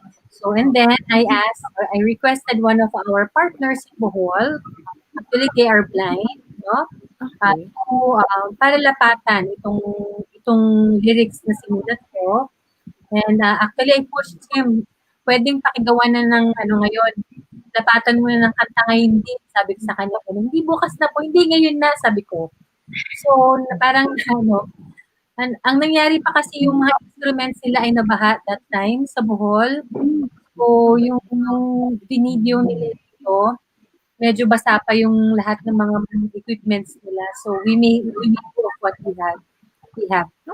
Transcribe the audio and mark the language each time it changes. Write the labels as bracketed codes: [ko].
[en] So, and then I requested one of our partners in Bohol. Actually, they are blind, no? Okay. [tl] Para lapatan itong lyrics na sinulat ko. [en] And actually, I pushed him. [tl] Pwedeng pakigawa na ng ngayon. Lapatan mo na ng kanta ngayon din. Sabi ko sa kanya, hindi bukas na po, hindi ngayon na, sabi ko. So, parang ang nangyari pa kasi yung mga instruments nila ay nabaha [en] that time [tl] sa Bohol. So, yung video nila dito, medyo basa pa yung lahat ng mga equipments nila. [en] So, we made do of what we have.